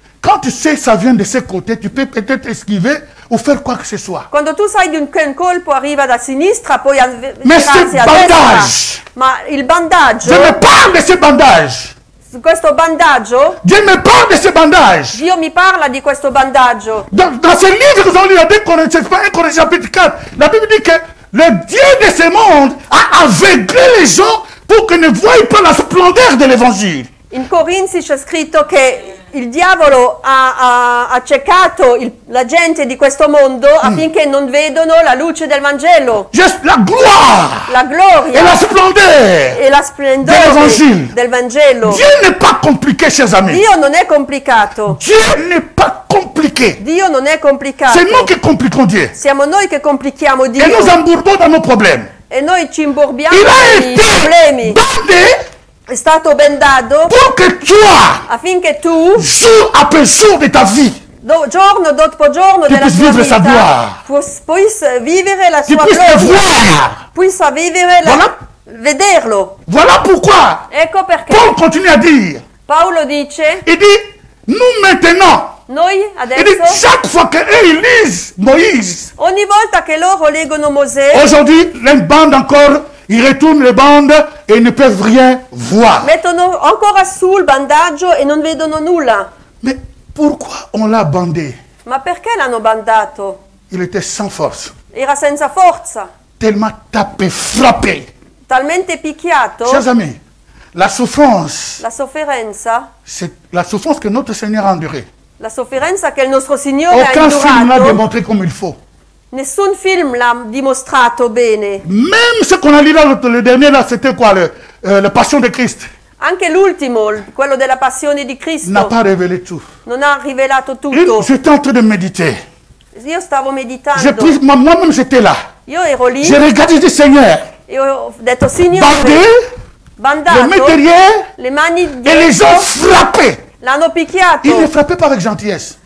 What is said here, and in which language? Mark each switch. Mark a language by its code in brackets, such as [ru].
[fr] quand tu sais que ça vient de ce côté, tu peux peut-être esquiver ou faire quoi que ce soit. [it] Quando tu sai di che un colpo arriva da sinistra, poi [fr] Mais [it] girarsi [fr] ce [it] a [fr] bandage, [it] destra. Ma il [fr] je [it] bandaggio, [fr] me parle de ce bandage. [it] questo bandaggio, [fr] Dieu me parle de ce bandage. [it] Dio mi parla di questo bandaggio. [fr] Dans ce livre que nous avons lu, à 2 Corinthiens, 1 Corinthiens chapitre 4, la Bible dit que le Dieu de ce monde a aveuglé les gens pour qu'ils ne voient pas la splendeur de l'évangile. [it] In Corinzi c'è scritto che il diavolo ha accecato la gente di questo mondo affinché non vedono la luce del Vangelo, [fr] Juste la gloire [it] la gloria [fr] et la splendeur. [it] e la splendore dell'Evangelo. del Vangelo. [fr] Dieu n'est pas compliqué, chers amis. [it] Dio non è complicato. [fr] Dieu n'est pas compliqué. [it] Dio non è complicato. [fr] C'est nous qui compliquons Dieu. [it] Siamo noi che complichiamo [fr] Et [it] Dio [fr] nous embourbons dans nos problèmes. [it] e noi ci imborbiamo [fr] Il a [it] nei [fr] été [it] problemi. [fr] bandé [it] È stato bendato [fr] pour que toi, [it] affinché tu, [fr] jour après jour de ta vie, [it] giorno dopo giorno della [fr] puisses [it] tua [fr] vivre sa [it] vita, [fr] gloire. [it] puoi vivere la [fr] tu [it] sua [fr] puisses le [it] gloria, [fr] voir. [it] puoi vivere [fr] Voilà. [it] vederlo. [fr] Voilà pourquoi [it] Ecco perché [fr] Paul continue à dire, [it] Paolo dice, [fr] il dit, nous maintenant, [it] noi [fr] il dit, [it] adesso, [fr] chaque fois qu'eux ils lisent Moïse, [it] ogni volta che loro leggono Mosè, [fr] aujourd'hui, les bandes encore, ils retournent les bandes et ils ne peuvent rien voir. [it] mettono ancora sul bandaggio e non vedono nulla. [fr] Mais pourquoi on l'a bandé? [it] Ma perché l'hanno bandato? [fr] Il était sans force, [it] Era senza forza, [fr] tellement tapé, frappé. [it] talmente picchiato. [fr] Chers amis, la souffrance, [it] La sofferenza, [fr] c'est la souffrance que notre Seigneur a endurée. [it] la sofferenza che il nostro Signore ha [fr] Aucun film ne l'a [it] indurato, [fr] démontré comme il faut. [it] nessun film l'ha dimostrato bene. [fr] Même ce qu'on a lu là, le dernier là, c'était quoi, le Passion de Christ, [it] Anche l'ultimo, quello della passione di [fr] n'a [it] Cristo, [fr] pas révélé tout. [it] non ha rivelato [fr] Et [it] tutto. [fr] j'étais en train de méditer. [it] Io stavo [fr] J'ai [it] meditando, [fr] pris, moi-même j'étais là. [it] io ero lì [fr] J'ai regardé, j'ai dit Seigneur, [it] e ho detto, Signore, [fr] bandé, le [it] bandato, [fr] mettre derrière [it] le mani [fr] et les ont [it] dietro, [fr] frappé. [it] l'hanno [fr] Il ne [it] picchiato, [fr] frappait pas avec gentillesse.